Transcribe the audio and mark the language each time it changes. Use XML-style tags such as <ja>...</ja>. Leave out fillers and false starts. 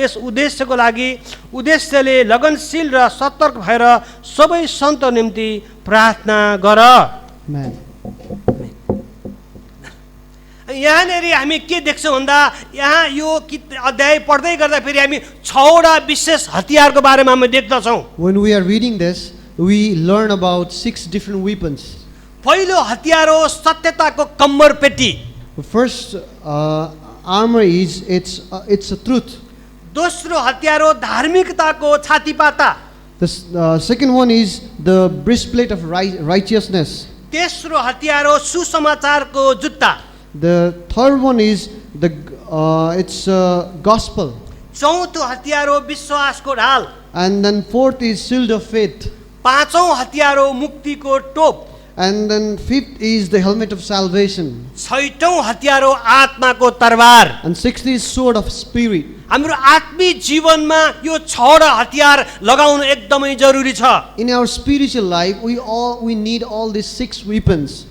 <ne>यस उद्देश्यले लगनशील र सतर्क भएर सबै सन्त निम्ति प्रार्थना गर।</ne> <en>Amen.</en> <ne>यहाँनिर हामी के देख्छौँ भन्दा, यहाँ यो अध्याय पढ्दै गर्दा फेरि हामी 6वटा विशेष हतियारको बारेमा हामी देख्दछौँ।</ne> <en>When we are reading this, we learn about 6 different weapons.</en> <ne>पहिलो हतियार हो सत्यताको कम्मर पेटी।</ne> <en>The first armor is it's a truth.</en> <ne>दोस्रो हतियार हो धार्मिकताको छातीपाता।</ne> <en>The second one is the breastplate of righteousness.</en> <ne>तेस्रो हतियार हो सुसमाचारको जुत्ता।</ne> <en>The third one is it's gospel.</en> <ne>चौथो हतियार हो विश्वासको ढाल।</ne> <en>And then fourth is shield of faith.</en> <ne>पाँचौं हतियार हो मुक्तिको टोप।</ne> <en>And then fifth is the helmet of salvation.</en> <ne>छैटौं हतियार हो आत्माको तरबार।</ne> <en>And sixth is sword of spirit.</en> <ne>हाम्रो आत्मिक जीवनमा यो 6वटा हतियार लगाउनु एकदमै जरुरी छ।</ne> <en>In our spiritual life, we need all these 6 weapons.</en>